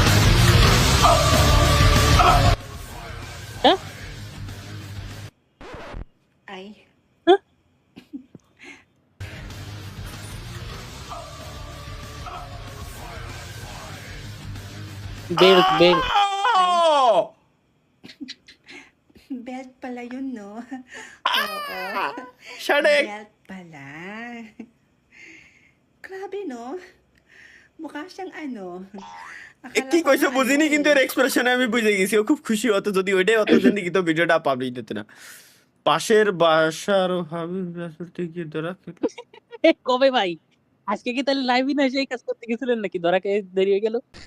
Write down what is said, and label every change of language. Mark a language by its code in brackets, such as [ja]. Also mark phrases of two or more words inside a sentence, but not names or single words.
[tl] Ay. [bn] বেল্ট বেল্ট। [tl] Belt pala yun, no? Oo. Shadik! Belt pala. Grabe, no? Mukha siyang ano. [bn] কি কইছো বুঝিনি, কিন্তু এর এক্সপ্রেশনে আমি বুঝে গেছি ও খুব খুশি হতো। যদি ওইটাই হতো জিন্দিগি তো ভিডিওটা পাবলিশ দিতে না। পাশের বাসার হাবিব রাসূলকে কি ধরা কবে ভাই? আজকে কি তাহলে লাইভে না এসে এই কাজ করতে গেছিলেন নাকি? ধরা খেয়ে দেরি হয়ে গেল।